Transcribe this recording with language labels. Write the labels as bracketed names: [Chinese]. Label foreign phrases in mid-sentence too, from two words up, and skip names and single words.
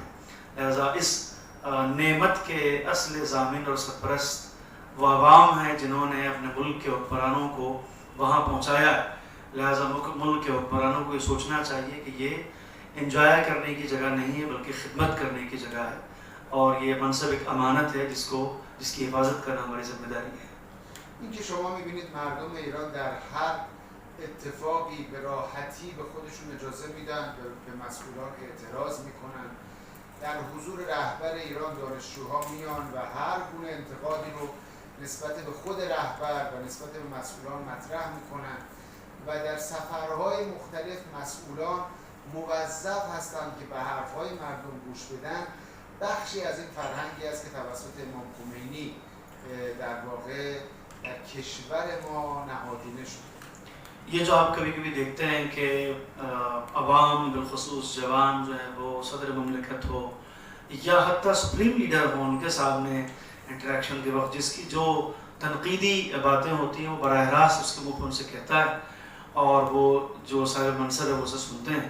[Urdu] لہٰذا اس نعمت کے اصل ضامن اور سرپرست وہ عوام ہیں جنہوں نے اپنے ملک کے حکمرانوں کو وہاں پہنچایا ہے. لہٰذا ملک کے حکمرانوں کو یہ سوچنا چاہیے کہ یہ انجوائے کرنے کی جگہ نہیں ہے بلکہ خدمت کرنے کی جگہ ہے، اور یہ منصب ایک امانت ہے جس کی حفاظت کرنا ہماری ذمہ داری ہے. [Persian] اینکه شما می‌بینید مردم ایران در هر اتفاقی به راحتی به خودشون اجازه میدن به مسئولان اعتراض میکنن، در حضور رهبر ایران دانشجوها میان و هر گونه انتقادی رو نسبت به خود رهبر و نسبت به مسئولان مطرح میکنن و در سفرهای مختلف مسئولان موظف هستند که به حرفهای مردم گوش بدن. بخشی از این فرهنگی است که توسط امام خمینی در واقع در کشور ما نهادینه شد. [Urdu] یہ جو آپ کبھی کبھی دیکھتے ہیں کہ عوام بالخصوص جوان جو ہے وہ صدر مملکت ہو یا حتیٰ [English] supreme leader [Urdu] ہو، ان کے سامنے انٹرایکشن کے وقت جس کی جو تنقیدی باتیں ہوتی ہیں وہ براہ راست اس کے منہ پر ان سے کہتا ہے اور وہ جو صاحب منصب ہے وہ اسے سنتے ہیں.